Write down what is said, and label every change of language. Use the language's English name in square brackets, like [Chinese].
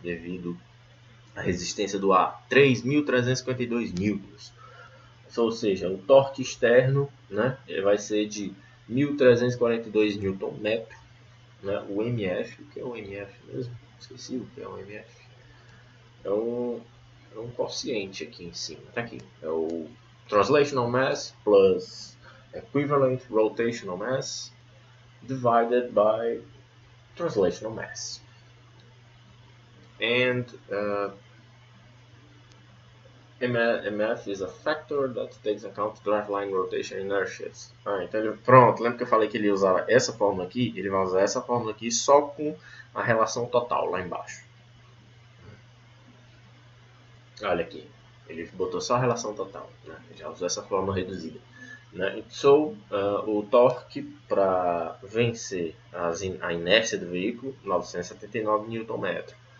[Portuguese] Devido à resistência do ar, 3.352 newtons. Ou seja, o torque externo, né? Ele vai ser de 1.342 Nm, né? O MF, o que é o MF mesmo? Esqueci o que é o MF. É um quociente aqui em cima. Tá aqui. É o [English] Translational Mass plus Equivalent Rotational Mass divided by Translational Mass. And MF is a factor that takes account driveline rotation inertias. [Portuguese] Então pronto, lembra que eu falei que ele usava essa fórmula aqui? Ele vai usar essa fórmula aqui só com a relação total lá embaixo. Olha aqui, ele botou só a relação total, né? Já usou essa fórmula reduzida, né? So, o torque para vencer a inércia do veículo, 979 Nm.